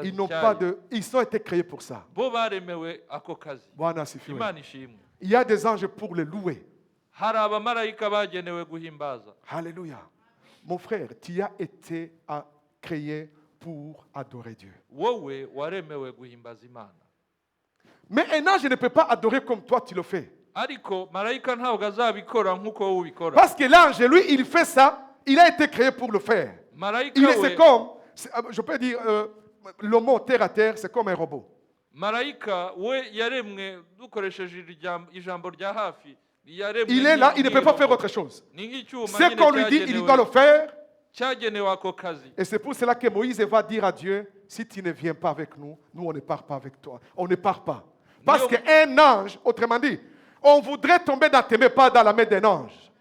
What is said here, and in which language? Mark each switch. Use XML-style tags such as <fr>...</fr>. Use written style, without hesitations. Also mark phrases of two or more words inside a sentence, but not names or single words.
<fr>Ils n'ont pas</fr> <rw>zityaye.</rw> <fr>ils ont été créés pour ça.</fr> <rw>Bo baremewe ako kazi.</rw> <sw>Bwana asifiwe.</sw> <rw>Imana ishimwe.</rw> <fr>Il y a des anges pour les louer.</fr> <rw>Hari abamarayika bagenewe guhimbaza.</rw> <fr>Alléluia. Mon frère, tu as été créé pour adorer Dieu.</fr> <rw>Wowe waremewe guhimbaza Imana.</rw> <fr>Mais un ange ne peut pas adorer comme toi tu le fais.</fr> <rw>ariko marayika ntabwo azabikora nk'uko wowe ubikora.</rw> <fr>Parce que l'ange, lui, il fait ça, il a été créé pour le faire.</fr> <rw>Marayika</rw> <fr>C'est comme, je peux dire, le mot terre à terre, c'est comme un robot.</fr> <rw>Marayika we yaremwe dukoresheje ijambo rya hafi.</rw> <fr>Il est là, il ne peut pas faire autre chose. Ce qu'on lui dit, il doit le faire. Et c'est pour cela que Moïse va dire à Dieu, si tu ne viens pas avec nous, nous on ne part pas avec toi. On ne part pas. Parce qu'un ange, autrement dit, on voudrait tomber dans tes mains, pas dans la main d'un ange.</fr>